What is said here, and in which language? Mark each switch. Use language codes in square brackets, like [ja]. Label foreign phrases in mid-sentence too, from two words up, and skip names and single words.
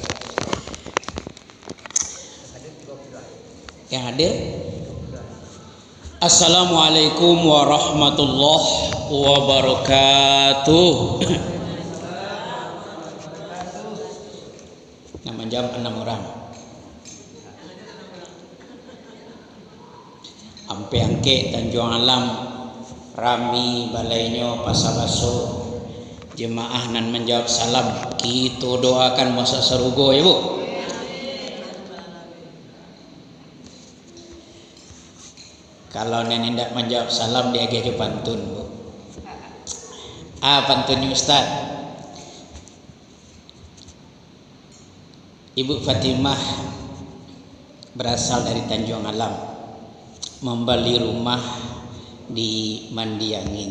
[id] Yang hadir. [ar] Assalamualaikum warahmatullahi wabarakatuh. [id] Nah menjawab 6 orang. [min] Ampe angke Tanjung Alam, Rami, Balainyo, Pasabaso, jemaah nan menjawab salam. [id] Kita doakan masa serugo ya Bu. Kalau nenek tidak menjawab salam dia aja pantun Bu. Pantunnya Ustaz. Ibu Fatimah berasal dari Tanjung Alam, membeli rumah di Mandiangin.